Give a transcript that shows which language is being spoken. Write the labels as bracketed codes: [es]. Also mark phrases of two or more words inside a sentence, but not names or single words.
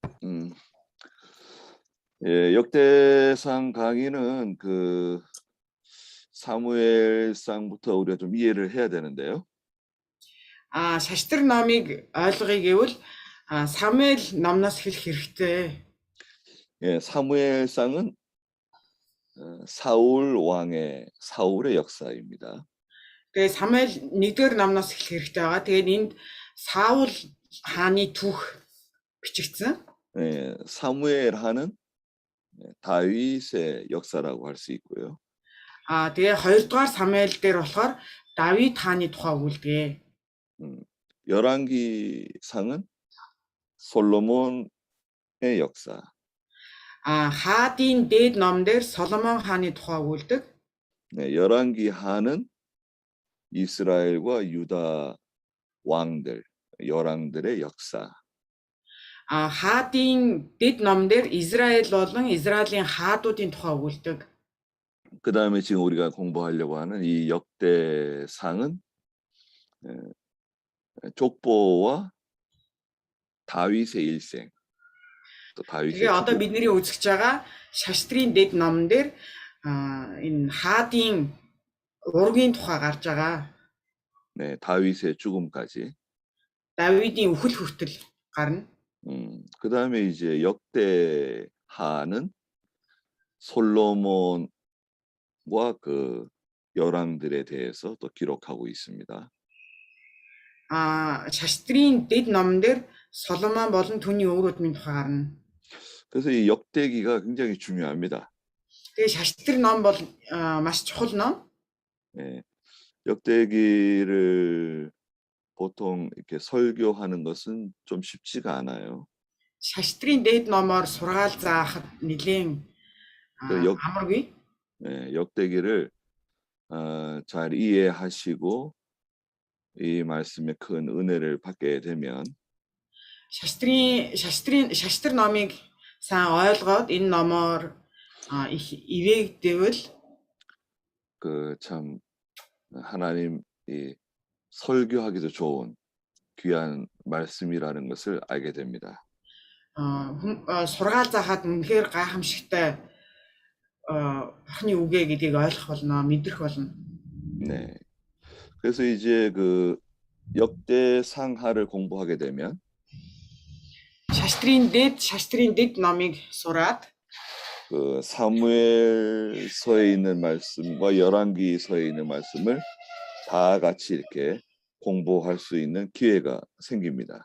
[ko] 음, 예, 역대상 강의는 그 사무엘상부터 우리가 좀 이해를 해야 되는데요. [mn] Шаштар номыг ойлгоё гэвэл Самуэль номноос хэлэх хэрэгтэй. [ko] 예, 사무엘상은 사울의 역사입니다. [mn] Тэгээ Самуэль 1-р номноос хэлэх хэрэгтэй байгаа. Тэгээд энд Саул хааны түүх бичигдсэн. [ko] 예, 사무엘 하는 다윗의 역사라고 할 수 있고요. [mn] Тэгээ 2-р Самуэль дээр болохоор Давид хааны тухай өгүүлдэг. [ko] 열왕기상은 솔로몬의 역사. [mn] Хаадын дээд ном дээр Соломон хааны тухай өгүүлдэг. [ko] 네, 열왕기하는 이스라엘과 유다 열왕들의 역사. [mn] Хаадын дэд ном дээр Израиль болон Израилийн хаадуудын тухай өгүүлдэг. [ko] 그 다음에 지금 우리가 공부하려고 하는 이 역대상은 족보와 다윗의 일생. 또 다윗의. [mn] Тэгээ одоо бидний үзэж байгаа Шаштрын дэд номон дээр энэ хаадын ургийн тухай гарч байгаа. [ko] 네, 다윗의 죽음까지. [mn] 다윗의 үхэл хүртэл гарна. [ko] 그 다음에 이제 역대하는 솔로몬과 그 열왕들에 대해서 또 기록하고 있습니다. [mn] Шаштрын дэд номон дээр Соломон болон түүний өвгүүдийн тухай гарна. [ko] 그래서 이 역대기가 굉장히 중요합니다. [mn] Тэгээ Шаштрын ном бол маш чухал ном. [ko] 네, 역대기를 보통 이렇게 설교하는 것은 좀 쉽지가 않아요. [mn] Шаштрын дэд номоор сургаал заахад нэлээд амаргүй. [ko] 네, 역대기를 잘 이해하시고 이 말씀에 큰 은혜를 받게 되면 [mn] Шаштрын номыг сайн ойлгоод энэ номоор их 이해되вэл [ko] 그 참 하나님 이 설교하기도 좋은 귀한 말씀이라는 것을 알게 됩니다. [mn] сургаал заахад үнэхээр гайхамшигтай бурхны үгээ гэдгийг ойлгох болно, мэдрэх болно. [ko] 네. 그래서 이제 그 역대상하를 공부하게 되면 [mn] Шаштрын дэд номыг сураад [ko] 그 사무엘서에 있는 말씀과 열왕기서에 있는 말씀을 다 같이 이렇게 공부할 수 있는 기회가 생깁니다.